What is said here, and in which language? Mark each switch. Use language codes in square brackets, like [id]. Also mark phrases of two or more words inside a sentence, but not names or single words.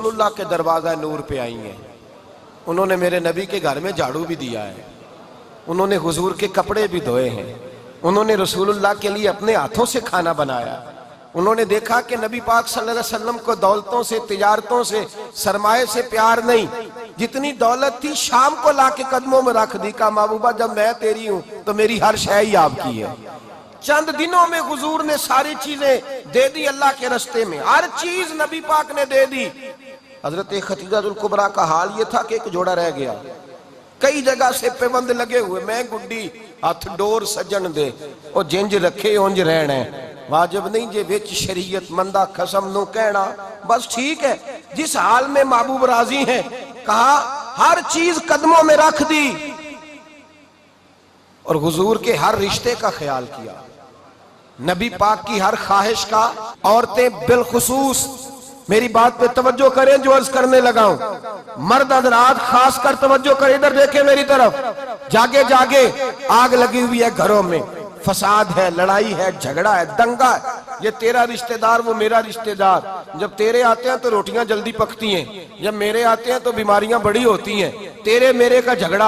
[ur] اللہ کے دروازہ نور پہ آئی ہیں، انہوں نے میرے نبی کے گھر میں جھاڑو بھی دیا ہے، انہوں نے حضور کے کپڑے بھی دھوئے ہیں، انہوں نے رسول اللہ کے لیے اپنے ہاتھوں سے کھانا بنایا، انہوں نے دیکھا کہ نبی پاک صلی اللہ علیہ وسلم کو دولتوں سے، تجارتوں سے، سرمایہ سے پیار نہیں، جتنی دولت تھی شام کو لا کے قدموں میں رکھ دی، کہا محبوبہ جب میں تیری ہوں تو میری ہر شے ہی آپ کی ہے۔ چند دنوں میں حضور نے ساری چیزیں دے دی اللہ کے رستے میں، ہر چیز نبی پاک نے دے دی۔ حضرت خدیجہ الکبریٰ کا حال یہ تھا کہ ایک جوڑا رہ گیا، کئی جگہ سے پیوند لگے ہوئے، [pa] میں گڈی ہاتھ ڈور سجن دے او جنج رکھے اونج رہنے، واجب نہیں جے وچ شریعت مندہ قسم نو کہنا، [ur] بس ٹھیک ہے جس حال میں محبوب راضی ہیں۔ کہا ہر چیز قدموں میں رکھ دی اور حضور کے ہر رشتے کا خیال کیا، نبی پاک کی ہر خواہش کا۔ عورتیں بالخصوص میری بات پہ توجہ کریں جو عرض کرنے لگا ہوں، مرد حضرات خاص کر توجہ کریں، ادھر دیکھیں میری طرف، جاگے جاگے آگ لگی ہوئی ہے گھروں میں، فساد ہے، لڑائی ہے، جھگڑا ہے، دنگا ہے، یہ تیرا رشتہ دار وہ میرا رشتہ دار، جب تیرے آتے ہیں تو روٹیاں جلدی پکتی ہیں، جب میرے آتے ہیں تو بیماریاں بڑی ہوتی ہیں، تیرے میرے کا جھگڑا۔